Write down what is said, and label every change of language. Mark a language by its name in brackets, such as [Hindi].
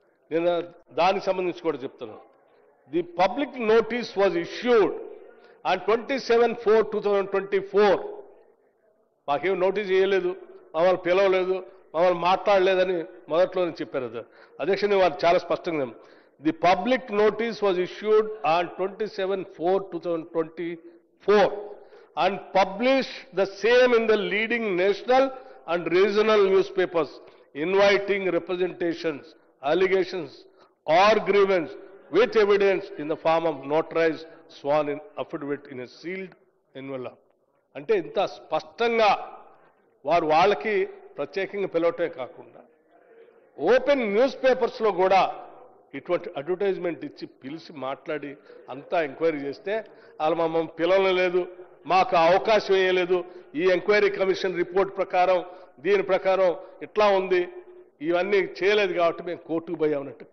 [Telugu] నేను దానికి సంబంధించి కూడా చెప్తున్నాను. [English] The public notice was issued on 27/4/2024. [Telugu] మాకేం నోటీస్ చేయలేదు, మమ్మల్ని పిలవలేదు, మమ్మల్ని మాట్లాడలేదని మొదట్లోనే చెప్పారు అధ్యక్ష. వారు చాలా స్పష్టంగా [English] The public notice was issued on 27/4/2024 and published the same in the leading national and regional newspapers, inviting representations, allegations or grievance with evidence in the form of notarized sworn in affidavit in a sealed envelope. [Telugu] అంటే ఇంత స్పష్టంగా వాళ్ళకి ప్రత్యేకంగా పిలవటమే కాకుండా open news పేపర్స్లో కూడా ఇటువంటి advertisement ఇచ్చి పిలిచి మాట్లాడి అంతా ఎంక్వైరీ చేస్తే వాళ్ళు మమ్మల్ని పిలవలేదు, మాకు అవకాశం వేయలేదు, ఈ ఎంక్వైరీ కమిషన్ రిపోర్ట్ ప్రకారం దీని ప్రకారం ఇట్లా ఉంది, ఇవన్నీ చేయలేదు కాబట్టి మేము కోర్టుకు పోయామన్నట్టు.